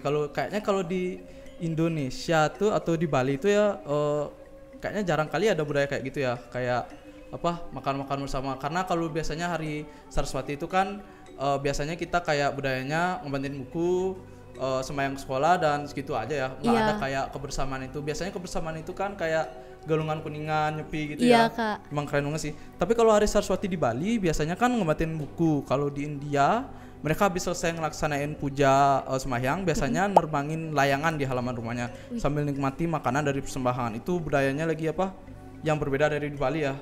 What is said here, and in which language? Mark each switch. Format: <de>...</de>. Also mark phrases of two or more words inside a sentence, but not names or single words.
<id>Kalau di Indonesia tuh atau di Bali itu ya kayaknya jarang kali ada budaya kayak gitu ya. Kayak apa, makan-makan bersama. Karena kalau biasanya hari Saraswati itu kan biasanya kita kayak budayanya ngebanting buku, sembahyang sekolah dan segitu aja ya, nggak ada kayak kebersamaan itu. Biasanya kebersamaan itu kan kayak galungan kuningan, nyepi gitu ya. Kak. Emang keren banget sih. Tapi kalau hari Saraswati di Bali biasanya kan ngebatin buku. Kalau di India mereka habis selesai ngelaksanain puja sembahyang biasanya nerbangin layangan di halaman rumahnya sambil nikmati makanan dari persembahan. Itu budayanya lagi apa yang berbeda dari di Bali ya.</id>